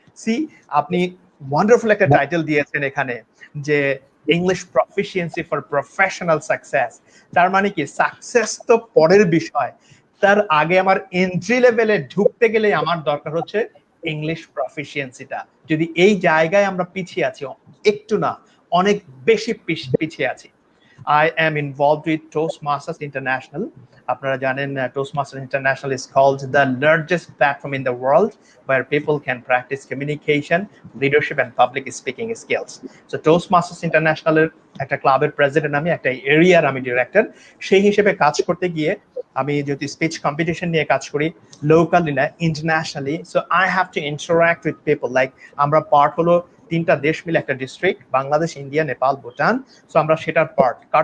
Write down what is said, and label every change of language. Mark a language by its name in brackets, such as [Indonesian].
[Bangla] C, আপনি wonderful একটা title দিয়েছেন এখানে, যে English proficiency for professional success. তার মানে কি, সাকসেস তো পরের বিষয়, তার আগে আমার এন্ট্রি লেভেলে ঢুকতে গেলে আমার দরকার হচ্ছে ইংলিশ প্রফিসিয়েন্সিটা। যদি এই জায়গায় আমরা পিছিয়ে আছি, একটু না অনেক বেশি পিছিয়ে আছি। [English] I am involved with Toastmasters International. [Bangla] আপনারা জানেন [English] Toastmasters International is called the largest platform in the world where people can practice communication, leadership and public speaking skills. [Bangla] So Toastmasters International এর একটা ক্লাবের প্রেসিডেন্ট আমি, একটা এরিয়ার আমি ডিরেক্টর। সেই হিসেবে কাজ করতে গিয়ে আমি যদি স্পিচ কম্পিটিশন নিয়ে কাজ করি, লোকালি না internationally, [English] So I have to interact with people. [Bangla] Like আমরা পার্ট হলো 3টা দেশ মিলে একটা district, Bangladesh, India, Nepal, Bhutan. So আমরা সেটার পার্ট।